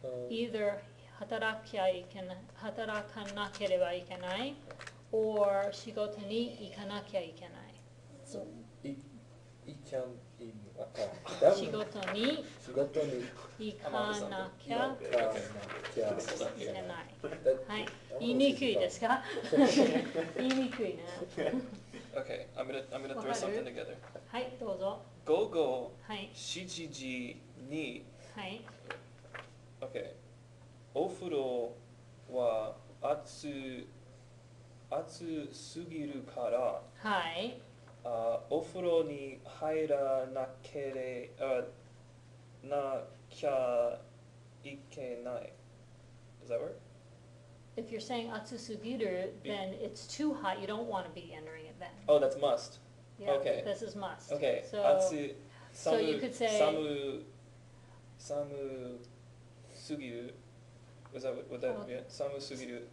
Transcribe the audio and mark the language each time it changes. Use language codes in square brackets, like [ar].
[ja] Either 働かなければいけない or 仕事に行かなきゃいけない。仕事に行かなきゃいけない。はい。言いにくいですか？言いにくいね。 [en] Okay, I'm gonna throw something together. [ja] はい、どうぞ。午後はい。 7時に、はい。 [en] Okay. [ja] お風呂は暑すぎるから、はい。お風呂に入らなきゃいけない。 [en] Does that work? If you're saying 暑すぎる, then it's too hot. You don't want to be entering it then. Oh, that's must. Yeah, Okay. this is must. Okay. So you could say 寒すぎる.Would that be it? 寒すぎる.